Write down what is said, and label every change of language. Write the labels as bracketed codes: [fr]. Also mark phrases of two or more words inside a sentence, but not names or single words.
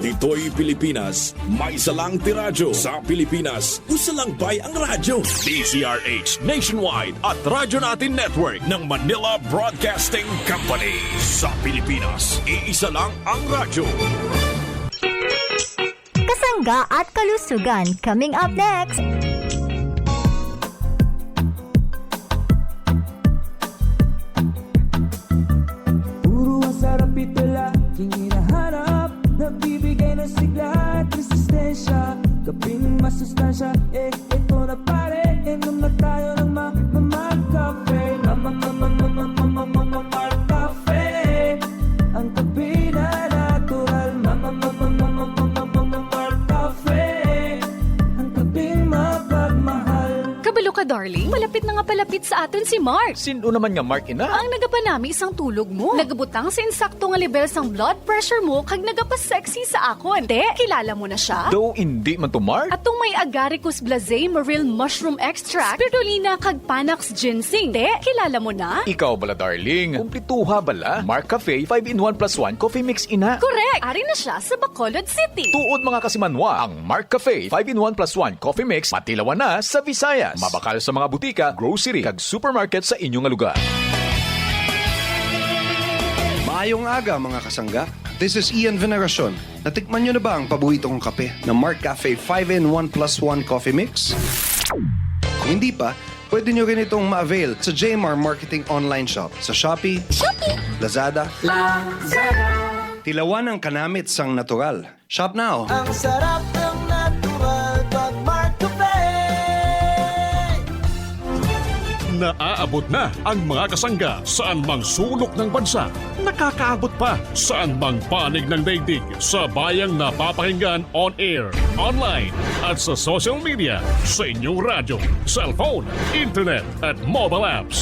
[tl] Dito'y Pilipinas, may isa lang tiradyo. Sa Pilipinas, [hil] usa lang bay ang radyo. [tl] DZRH Nationwide at Radyo Natin Network ng Manila Broadcasting Company. Sa Pilipinas, iisa lang ang radyo. Kasangga at kalusugan [en] coming up next. [tl] Ito laging hinahanap, nagbibigay ng sigla at resistensya. Kaping masustansya, ito na pare. Inom na tayo ng Mark Cafe. Mark Cafe. Ang kape na natural. Mark Cafe. Ang kapeng mapagmahal. [hil] Kabalo ka, darling. Malapit na nga palapit sa aton si Mark. Sino naman nga Mark ina? Ang nagapanami isang tulog mo. Nagabutang sa insakto nga level sang blood pressure mo kag nagapasexy sa akon. [tl] Te, kilala mo na siya? Though hindi man to Mark. [hil] Atong may agaricus blazei maril mushroom extract, spirulina kag panax ginseng. [tl] Te, kilala mo na? [hil] Ikaw bala darling. Kumplituha bala. Mark Cafe 5-in-1 plus 1 coffee mix ina. [en] Correct! [hil] Ari na siya sa Bacolod City. Tuod mga kasimanwa, ang Mark Cafe 5-in-1 plus 1 coffee mix patilawan na sa Visayas. Mabakal sa mga butika, grocery kag supermarket sa inyong lugar. Maayong aga mga kasangga. [en] This is Ian Veneracion. [tl] Natikman nyo na ba ang paborito kong kape na Mark Cafe 5-in-1 plus 1 coffee mix? Kung hindi pa, pwede nyo rin itong ma-avail sa JMR Marketing Online Shop sa Shopee, Lazada, [hil] Tilawan ang kanamit sang natural. [en] Shop now! [tl] Ang sarap ng natural pag Mark Cafe. Naaabot na ang mga kasangga saan mang sulok ng bansa. Nakakaabot pa saan mang panig ng daigdig sa bayang napapakinggan [en] on air, [tl] online at sa [en] social media, [tl] sa inyong radyo, cellphone, internet at [en] mobile apps.